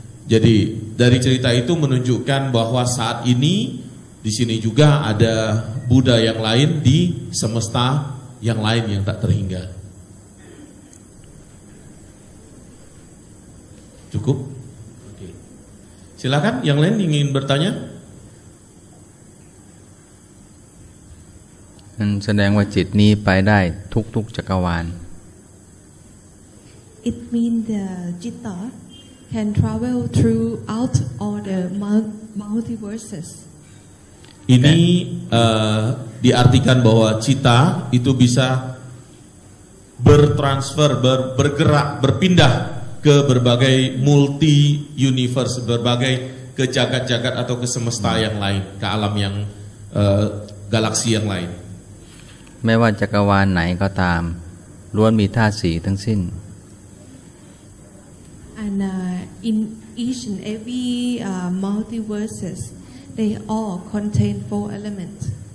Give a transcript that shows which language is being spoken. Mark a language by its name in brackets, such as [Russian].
[Indonesian] Jadi dari cerita itu menunjukkan bahwa saat ini di sini juga ada Buddha yang lain di semesta yang lain yang tak terhingga. Cukup? Oke. Silakan yang lain ingin bertanya. [Thai] นั่นแสดงว่าจิตนี้ไปได้ทุกจักรวาล [English] It means the Jitta can travel throughout all the multiverses. [Indonesian] Ini diartikan bahwa cita itu bisa bertransfer, bergerak, berpindah ke berbagai multi universe, berbagai ke jagat-jagat atau ke semesta yang lain, ke alam yang galaksi yang lain. [Thai] ไม่ว่าจักรวาลไหนก็ตามล้วนมีธาตุสี่ทั้งสิ้น [English] And in each and every multiverses, they all contain 4 elements.